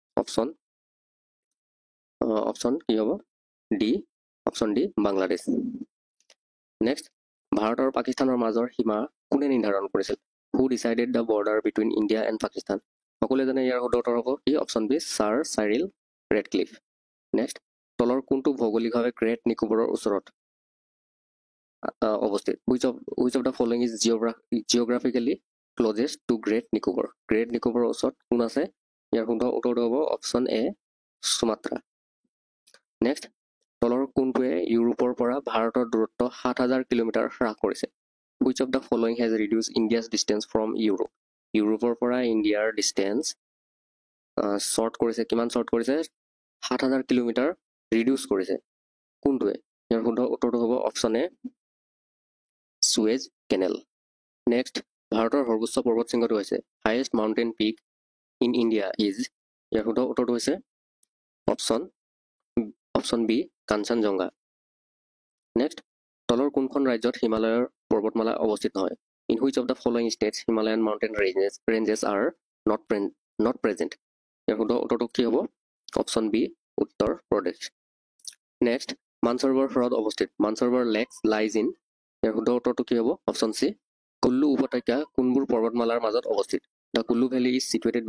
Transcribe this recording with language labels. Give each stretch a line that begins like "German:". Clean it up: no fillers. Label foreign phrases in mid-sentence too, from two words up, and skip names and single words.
Assamese: অপশ্যন কি হ'ব
English: option D
Assamese: বাংলাদেশ নেক্সট ভাৰত আৰু পাকিস্তানৰ মাজৰ সীমা কোনে নিৰ্ধাৰণ কৰিছিল
English: who decided the border between India and Pakistan
Assamese: সকলোৱে জানে ইয়াৰ শুদ্ধ উত্তৰ হ'ব কি
English: option B
Assamese: ছাৰ চাইৰিল ৰেডক্লিফ নেক্সট তলৰ কোনটো ভৌগোলিকভাৱে গ্ৰেট নিকোবৰৰ ওচৰত অৱস্থিত
English: which of the following is geographically closest to
Assamese: গ্ৰেট নিকোবৰৰ ওচৰত কোন আছে ইয়াৰ শুদ্ধ উত্তৰটো হ'ব
English: option A
Assamese: সুমাত্ৰা নেক্সট তলৰ কোনটোৱে ইউৰোপৰ পৰা ভাৰতৰ দূৰত্ব 7,000 কিলোমিটাৰ হ্ৰাস কৰিছে
English: which of the following has reduce India's distance from
Assamese: ইউৰোপৰ পৰা ইণ্ডিয়াৰ ডিষ্টেঞ্চ কিমান শ্বৰ্ট কৰিছে 7,000 কিলোমিটাৰ ৰিডিউচ কৰিছে কোনটোৱে ইয়াৰ শুদ্ধ উত্তৰটো হ'ব
English: option A
Assamese: সুৱেজ কেনেল নেক্সট ভাৰতৰ সৰ্বোচ্চ পৰ্বত শৃংগটো হৈছে
English: highest mountain peak in India is
Assamese: ইয়াৰ শুদ্ধ উত্তৰটো হৈছে
English: option B
Assamese: কাঞ্চনজংঘা নেক্সট তলৰ কোনখন ৰাজ্যত হিমালয়ৰ পৰ্বতমালা অৱস্থিত নহয়
English: in which of the following states Himalayan mountain ranges are not present
Assamese: ইয়াৰ শুদ্ধ উত্তৰটো কি হ'ব
English: option B
Assamese: উত্তৰ প্ৰদেশ নেক্সট মানসৰোবৰ হ্ৰদ অৱস্থিত মানসৰোবৰ
English: lakes lies in
Assamese: ইয়াৰ শুদ্ধ উত্তৰটো কি হ'ব
English: option C
Assamese: কুল্লু উপত্যকা কোনবোৰ পৰ্বতমালাৰ মাজত অৱস্থিত
English: the Kullu valley is situated